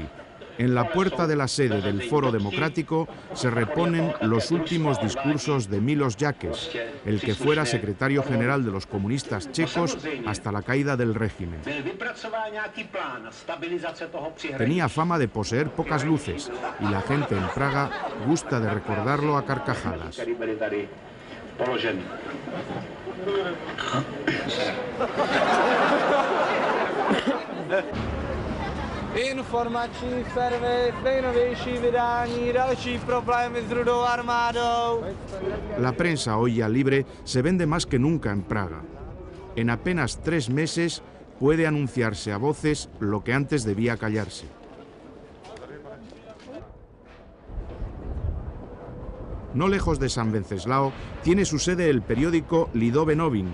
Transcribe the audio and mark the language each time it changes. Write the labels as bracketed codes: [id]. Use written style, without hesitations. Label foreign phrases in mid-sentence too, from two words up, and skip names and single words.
[es] En la puerta de la sede del Foro Democrático se reponen los últimos discursos de Miloš Jakeš, el que fuera secretario general de los comunistas checos hasta la caída del régimen. Tenía fama de poseer pocas luces y la gente en Praga gusta de recordarlo a carcajadas. [cs] Informační servis, nejnovější vydání, další problémy s Rudou armádou. [es] La prensa hoy ya libre se vende más que nunca en Praga. En apenas 3 meses puede anunciarse a voces lo que antes debía callarse. No lejos de San Wenceslao tiene su sede el periódico Lidové noviny.